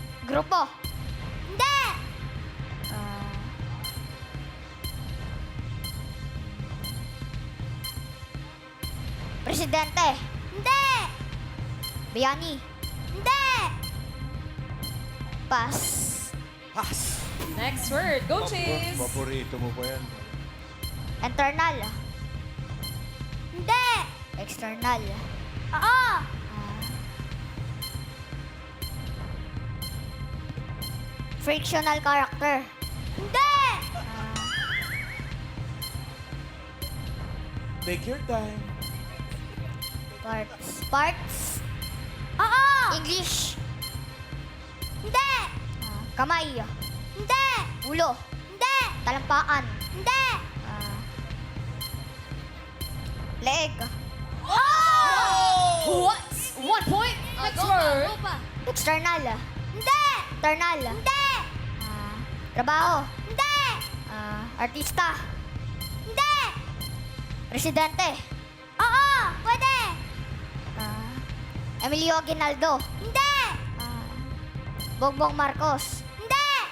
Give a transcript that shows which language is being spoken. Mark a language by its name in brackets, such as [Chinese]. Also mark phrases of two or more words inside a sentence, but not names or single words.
[Filipino] Grupo. Hindi. Presidente. Hindi. Bayani. Hindi. Pass. Pass. [English] Next word. Go, Chase. [Filipino] Paborito mo pa yan. Internal. Hindi. External. Oo. [English] Frictional character. [Filipino] Hindi. [English] Take your time. Parts. Parts. [Filipino] Oo. English. Hindi. Kamay. Hindi. Ulo. Hindi. Talampaan. Hindi. Leeg. [English] What? 1 point. Next word. [Filipino] External. Hindi. Internal. Hindi. Trabaho. Hindi. Artista. Hindi. Presidente. Oo. Pwede. Emilio Aguinaldo. Hindi. Bongbong Marcos. Hindi.